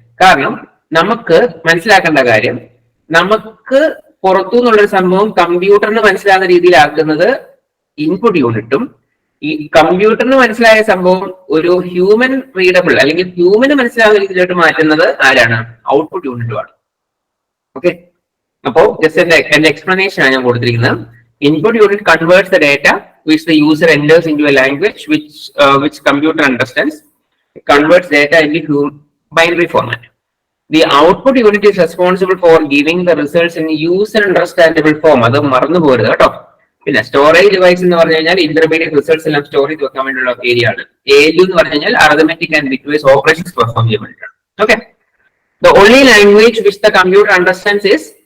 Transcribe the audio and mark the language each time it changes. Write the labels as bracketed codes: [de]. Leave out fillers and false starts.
[ml] കാരണം നമുക്ക് മനസ്സിലാക്കേണ്ട കാര്യം, നമുക്ക് പുറത്തു നിന്നുള്ളൊരു സംഭവം കമ്പ്യൂട്ടറിന് മനസ്സിലാകുന്ന രീതിയിലാക്കുന്നത് ഇൻപുട്ട് യൂണിറ്റും, ഈ കമ്പ്യൂട്ടറിന് മനസ്സിലായ സംഭവം ഒരു ഹ്യൂമൻ റീഡബിൾ അല്ലെങ്കിൽ ഹ്യൂമന് മനസ്സിലാകുന്ന രീതിയിലോട്ട് മാറ്റുന്നത് ആരാണ്? ഔട്ട്പുട്ട് യൂണിറ്റുമാണ്. ഓക്കെ, അപ്പോ ജസ്റ്റ് എന്റെ എക്സ്പ്ലനേഷൻ ആണ് ഞാൻ കൊടുത്തിരിക്കുന്നത്. [en] Input unit converts the data which the user enters into a language which computer understands, converts data into binary format. The output unit is responsible for giving the results in user understandable form. [ml] അത് മറന്നു പോരുത് കേട്ടോ. പിന്നെ storage device എന്ന് പറഞ്ഞു കഴിഞ്ഞാൽ intermediate results എല്ലാം store ചെയ്ത് വെക്കാൻ വേണ്ടിയുള്ള ഏരിയ ആണ്. ALU എന്ന് പറഞ്ഞു കഴിഞ്ഞാൽ arithmetic and bitwise operations perform ചെയ്യാൻ വേണ്ടിയിട്ടാണ്. [en] okay, the only language which the computer understands is